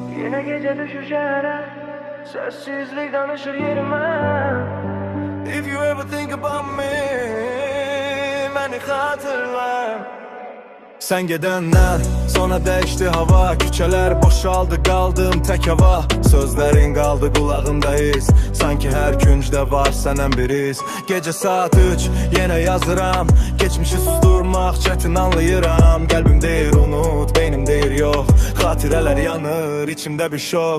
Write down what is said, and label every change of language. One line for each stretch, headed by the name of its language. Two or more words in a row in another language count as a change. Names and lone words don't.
Turkish: Yine gece düşür şehre, sessizlik danışır yerime.
English: If you ever think about me,
Turkish: beni hatırla.
Azerbaijani: Sen gedəndən sonra dəyişdi hava, küçələr boşaldı, qaldım tək hava. Sözlərin qaldı qulağımda iz, sanki hər küncdə var sənən bir iz. Gecə saat 3 yenə yazıram, geçmişi susturmaq çətin anlayıram. Qəlbim deyir unut, beynim deyir yox, xatirələr yanır, içimdə bir şok.